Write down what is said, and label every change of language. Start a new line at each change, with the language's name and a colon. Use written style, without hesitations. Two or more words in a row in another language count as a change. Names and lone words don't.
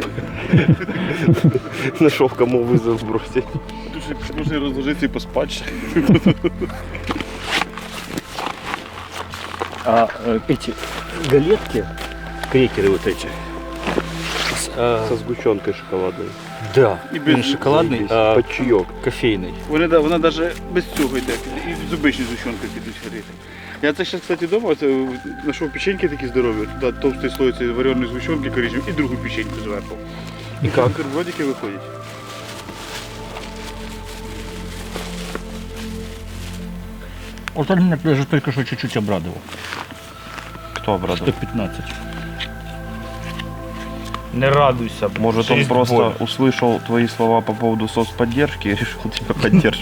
Russian: Нашел, кому вызов бросить. Нужно разложиться и поспать. А эти галетки, крекеры вот эти. Со сгущенкой шоколадной. Да,
Ukrainian: І без шоколадний, а
Russian: Под чайок.
Ukrainian: кофейний. Вона навіть без цього йде, і з обичною згущенкою підуть варити. Я це ще, кстати, вдома знайшов печеньки такі здорові, туди товстий слой цієї вареної згущенки коричневої і другу печеньку зверху. І як? Бутербродики виходять.
Russian: Вот он меня даже только что чуть-чуть обрадовал. Кто обрадовал? 115. Не радуйся. Может, он просто услышал твои слова по поводу соцподдержки и решил тебя поддержать?